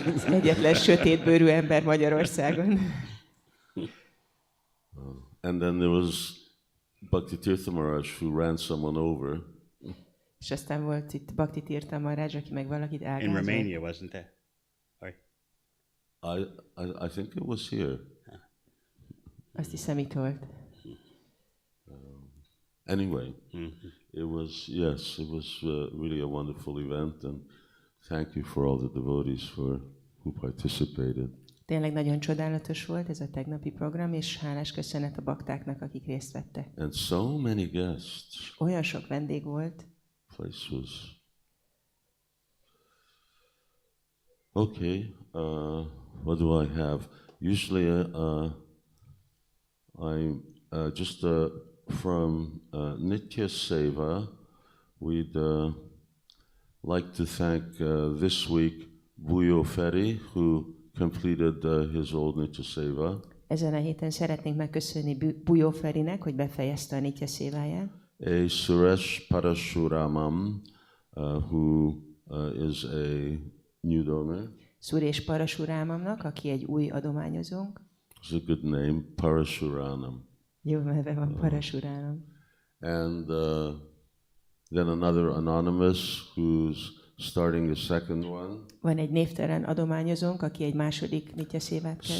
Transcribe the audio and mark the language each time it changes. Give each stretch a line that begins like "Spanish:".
Hungarian: Az egyetlen sötétbőrű ember Magyarországon.
English: And then there was Bhaktitirtha Maharaj who ran someone over.
Hungarian: És aztán volt itt Bhaktitirtha Mahārāja, aki meg valakit elgázolt.
English: In Romania, wasn't there? Or... I think it was here.
Hungarian: Azt hiszem, itt volt.
English: Anyway, it was really a wonderful event, and thank you for all the devotees who participated.
Hungarian: Tényleg nagyon csodálatos volt ez a tegnapi program, és hálás köszönet a baktáknak, akik részt vettek.
English: And so many guests.
Hungarian: Olyan sok vendég volt.
English: Place was okay. What do I have? Usually, I'm just from Nitya Seva. We'd like to thank this week Buyo Ferry, who completed his old Nitya Seva.
Hungarian: Ezen a héten szeretnénk megköszönni Buyo Ferinek, hogy befejezte a Nitya Széváját.
English: A Suresh Parashuramam, who is a new donor.
Hungarian: Suresh Parashuramamnak, aki egy új adományozónk.
English: It's a good name, Parashuranam.
Hungarian: Jó neve van, Parashuranam.
English: And then another anonymous who's starting a second one.
Hungarian: Van egy névtelen adományozónk, aki egy második Nitya Szévát kezd.